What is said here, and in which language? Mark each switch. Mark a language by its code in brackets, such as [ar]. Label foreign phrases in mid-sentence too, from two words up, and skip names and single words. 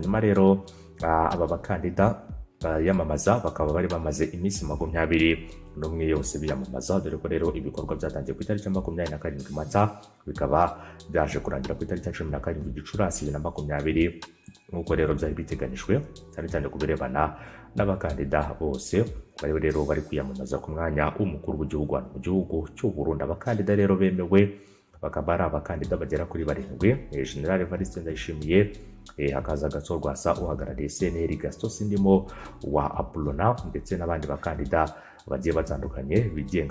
[rw] Hanyuma rero aba bakandida yamamaza bakaba bari bamaze iminsi 21 yose biyamamaza, dore ko rero ibikorwa byatangiye ku itariki 27 Mata bikaba byaje kurangira ku itariki 17 Gicurasi 2020 nk'uko rero byari biteganijwe, cyane cyane ku birebana n'abakandida bose bari rero bari kwiyamamaza ku mwanya w'umukuru w'igihugu hano mu gihugu cy'u Burundi. Abakandida rero bemewe bakaba ari abakandida bagera kuri 7: General Evariste Ndayishimiye, hakaza Agathon Rwasa uhagarariye CNL, Gaston Sindimo wa Apollona, ndetse n'abandi bakandida bagiye batandukanye bigenga.